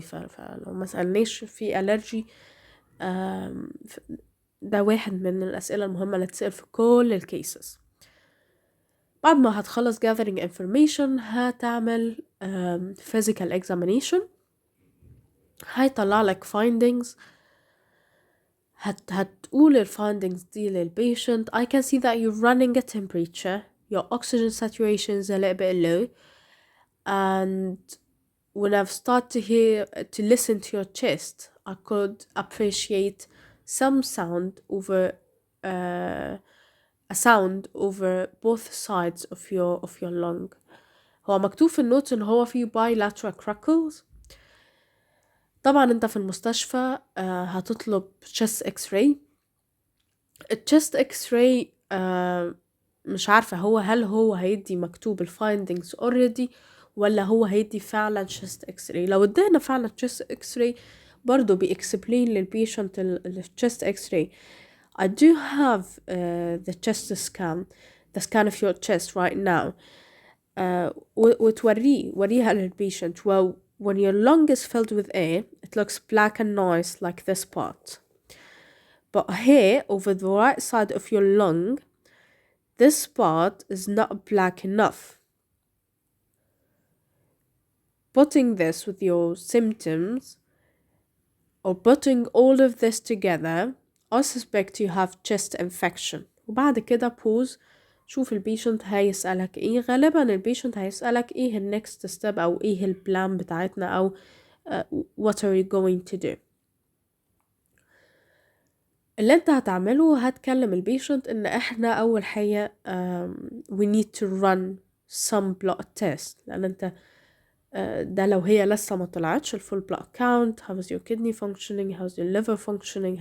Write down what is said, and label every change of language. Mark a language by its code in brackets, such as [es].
[ar] فلو ما سألناش في ألرجي، ده واحد من الأسئلة المهمة اللي تسأل في كل الكيسز. بعد ما هتخلص gathering information هتعمل physical examination، هيطلع لك findings. هتقول ال findings دي للpatient. [en] I can see that you're running a temperature, your oxygen saturation is a little bit low, and when I've started to listen to your chest, I could appreciate some sound over a sound over both sides of your lung. [ar] هو مكتوب في النوت ان هو فيه [en] bilateral crackles. [ar] طبعا انت في المستشفى هتطلب chest x-ray. الchest x-ray مش عارفة هل هو هيدي مكتوب findings already ولا هو هيدي فعلا chest x-ray. لو ادينا فعلا chest x-ray برضو explain للبيشنت chest x-ray. [en] I do have the chest scan, the scan of your chest right now. [ar] وريها للبيشنت. [en] Well, when your lung is filled with air, it looks black and nice like this part. But here, over the right side of your lung, this part is not black enough. Putting this with your symptoms, or putting all of this together, I suspect you have chest infection. [ar] وبعد كده pause. شوف البيشنت هيسألك ايه. غالبا البيشنت هيسألك ايه النكست ستيب او ايه البلان بتاعتنا او [en] what are you going to do. [ar] اللي انت هتعمله هتكلم البيشنت ان احنا اول حاجة [en] we need to run some blood test. [ar] لان انت ده لو هي لسه ما طلعتش الفول [en] blood count, how's your kidney functioning, how's your liver functioning.